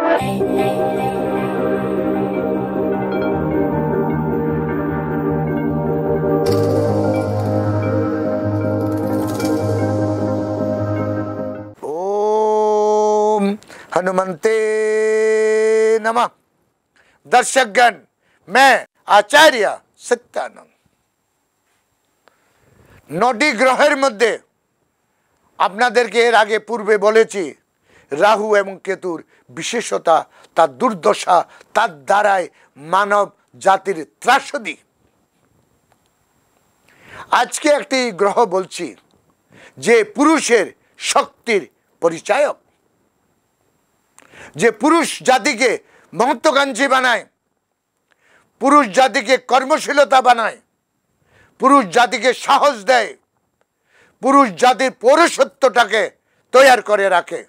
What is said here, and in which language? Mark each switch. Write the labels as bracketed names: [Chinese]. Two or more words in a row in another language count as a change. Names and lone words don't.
[Sanskrit] हनुमंते नमः। [Hindi] दर्शकगण, मैं आचार्य सत्यानंद। [Bangla] नटी ग्रহের মধ্যে আপনাদেরকে এর আগে পূর্বে বলেছি রাহু এবং কেতুর বিশেষতা, তার দুর্দশা, তার দ্বারাই মানব জাতির ত্রাসদি। আজকে একটি গ্রহ বলছি যে পুরুষের শক্তির পরিচায়ক, যে পুরুষ জাতিকে মহত্ত্বকাঙ্ক্ষী বানায়, পুরুষ জাতিকে কর্মশীলতা বানায়, পুরুষ জাতিকে সাহস দেয়, পুরুষ জাতির পৌরসত্বটাকে তৈরি করে রাখে।